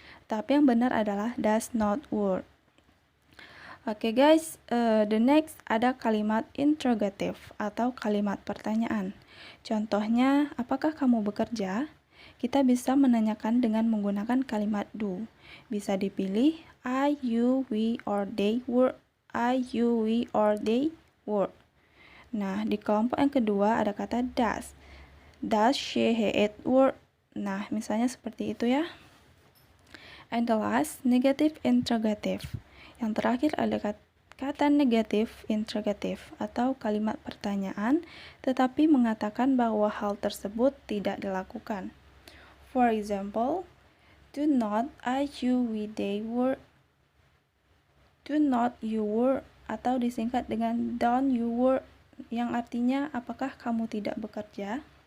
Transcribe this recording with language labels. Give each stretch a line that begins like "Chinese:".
Indonesian: Tapi yang benar adalah
English: does not work.
Indonesian: Oke guys, the next ada kalimat interrogative atau kalimat pertanyaan. Contohnya, apakah kamu bekerja? Kita bisa menanyakan dengan menggunakan kalimat do.
English: Bisa dipilih I, you, we, or they work. I, you, we, or they work.
Indonesian: Nah, di kelompok yang kedua ada kata does.
English: Does she, he, it work?
Indonesian: Nah, misalnya seperti itu ya.
English: And the last, negative interrogative.
Indonesian: Yang terakhir ada kata negative interrogative atau kalimat pertanyaan, tetapi mengatakan bahwa hal tersebut tidak dilakukan.
English: For example, do not I, you, we, they work. Do not you work
Indonesian: atau disingkat dengan
English: don't you work
Indonesian: yang artinya apakah kamu tidak bekerja.